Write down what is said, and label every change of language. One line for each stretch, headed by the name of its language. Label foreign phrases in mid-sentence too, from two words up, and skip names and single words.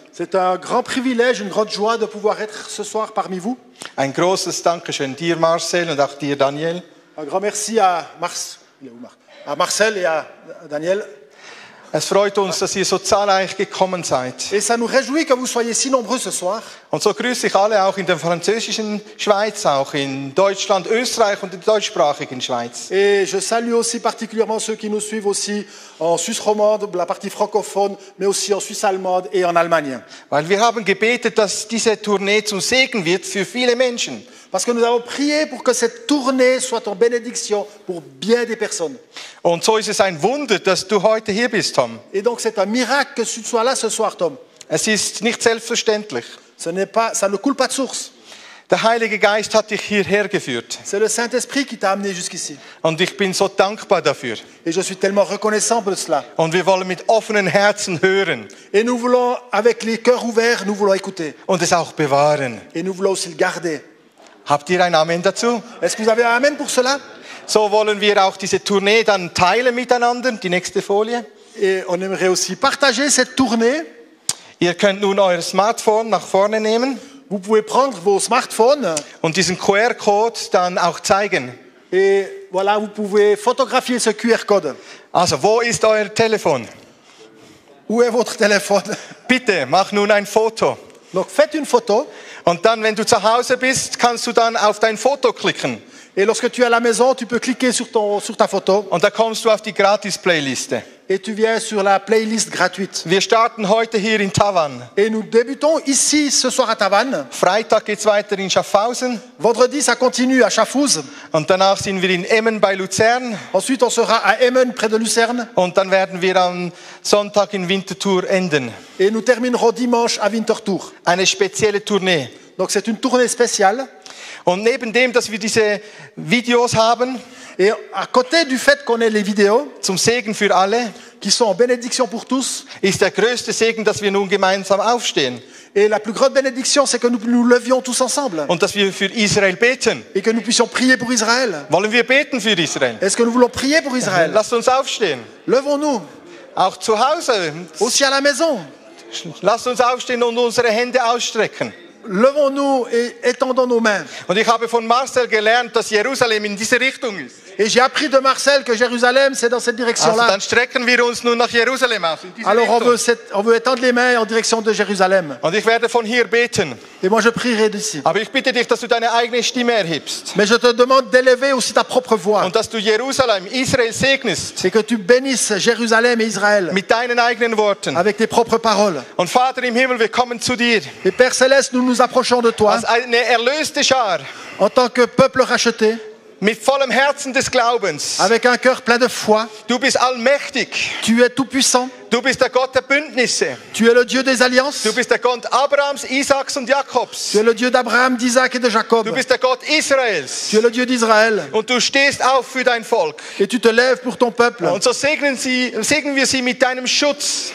French: C'est un grand privilège, une grande joie de pouvoir être ce soir parmi vous.
German: Ein großes Dankeschön dir, Marcel, und auch dir, Daniel.
French: Un grand merci à Marcel et à Daniel.
German: Es freut uns, dass ihr so zahlreich gekommen seid.
French: Et ça nous réjouit que vous soyez si nombreux ce soir.
German: Und so grüße ich alle auch in der französischen Schweiz, auch in Deutschland, Österreich und der deutschsprachigen Schweiz.
French: Et je salue aussi particulièrement ceux qui nous suivent aussi en Suisse romande, la partie francophone, mais aussi en Suisse allemande et en Allemagne.
German: Weil wir haben gebetet, dass diese Tournee zum Segen wird für viele Menschen.
French: Parce que nous avons prié pour que cette tournée soit en bénédiction pour bien des personnes.
German: Und so ist es ein Wunder, dass du heute hier bist, Tom.
French: Et donc c'est un miracle que tu sois là ce soir, Tom.
German: Es ist nicht selbstverständlich.
French: Ça ne coule pas de source.
German: Der Heilige Geist hat dich hierher geführt.
French: C'est le Saint-Esprit qui t'a amené jusqu'ici.
German: Und ich bin so dankbar dafür.
French: Et je suis tellement reconnaissant de cela.
German: Und wir wollen mit offenen Herzen hören
French: Et nous voulons, avec les cœurs ouverts, nous voulons écouter.
German: und es auch bewahren.
French: Et nous voulons aussi le garder.
German: Habt ihr ein Amen dazu?
French: Est-ce que vous avez un Amen pour cela?
German: So wollen wir auch diese Tournee dann teilen miteinander. Die nächste Folie.
French: Et on aimerait aussi partager cette tournée.
German: Ihr könnt nun euer Smartphone nach vorne nehmen
French: Vous pouvez prendre vos smartphones
German: und diesen QR-Code dann auch zeigen.
French: et voilà, vous pouvez photographier ce QR-Code.
German: Also, wo ist euer Telefon?
French: Où est votre téléphone?
German: Bitte, mach nun ein Foto.
French: Donc faites une photo
German: Und dann, wenn du zu Hause bist, kannst du dann auf dein Foto klicken.
French: et lorsque tu es à la maison, tu peux cliquer sur ta photo
German: Und da kommst du auf die Gratis-Playliste.
French: et tu viens sur la playlist gratuite.
German: Wir starten heute hier in Tavannes.
French: Et nous débutons ici ce soir à Tavannes.
German: Freitag geht's weiter in Schaffhausen.
French: Vendredi, ça continue à Schaffhouse.
German: Und danach sind wir in Emmen bei Luzern.
French: Ensuite, on sera à Emmen, près de Lucerne.
German: Und dann werden wir am Sonntag in Winterthur enden.
French: Et nous terminerons dimanche à Winterthur.
German: Eine spezielle Tournee.
French: Donc c'est une tournée spéciale.
German: Und neben dem, dass wir diese Videos haben,
French: Et à côté du fait qu'on ait les vidéos,
German: zum Segen für alle,
French: qui sont en bénédiction pour tous,
German: ist der größte Segen, dass wir nun gemeinsam aufstehen
French: et la plus grande bénédiction, c'est que nous nous levions tous ensemble
German: und dass wir für Israel beten.
French: et que nous puissions prier pour Israël.
German: Wollen wir beten für Israel?
French: Est-ce que nous voulons prier pour Israël?
German: Lasst uns aufstehen.
French: Levons-nous,
German: Auch zu Hause.
French: aussi à la maison.
German: Lasst uns aufstehen und unsere Hände ausstrecken.
French: Levons-nous et étendons nos mains.
German: Und ich habe von Marcel gelernt, dass Jerusalem in diese Richtung ist.
French: Et j'ai appris de Marcel que Jérusalem, c'est dans cette
German: Also
French: direction-là.
German: dann strecken wir uns nun nach Jerusalem aus. In diese
French: Alors
German: Richtung.
French: on veut étendre les mains en direction de Jérusalem.
German: Und ich werde von hier beten.
French: Et moi, je prierai d'ici.
German: Aber ich bitte dich, dass du deine eigene Stimme erhebst.
French: Mais je te demande d'élever aussi ta propre voix.
German: Und dass du Jerusalem, Israel segnest
French: C'est que tu bénisses Jérusalem et Israël
German: mit deinen eigenen Worten.
French: avec tes propres paroles.
German: Und Vater im Himmel, wir kommen zu dir
French: Et Père Céleste, nous nous approchons de toi
German: als eine erlöste Schar
French: en tant que peuple racheté,
German: mit vollem Herzen des Glaubens.
French: avec un cœur plein de foi.
German: Du bist allmächtig.
French: Tu es tout-puissant.
German: Du bist der Gott der Bündnisse.
French: Tu es le Dieu des alliances.
German: Du bist der Gott Abrahams, Isaaks und Jakobs.
French: Tu es le Dieu d'Abraham, d'Isaac et de Jacob.
German: Du bist der Gott Israels.
French: Tu es le Dieu d'Israël.
German: Und du stehst auf für dein Volk.
French: Et tu te lèves pour ton peuple.
German: Und so segnen wir sie mit deinem Schutz,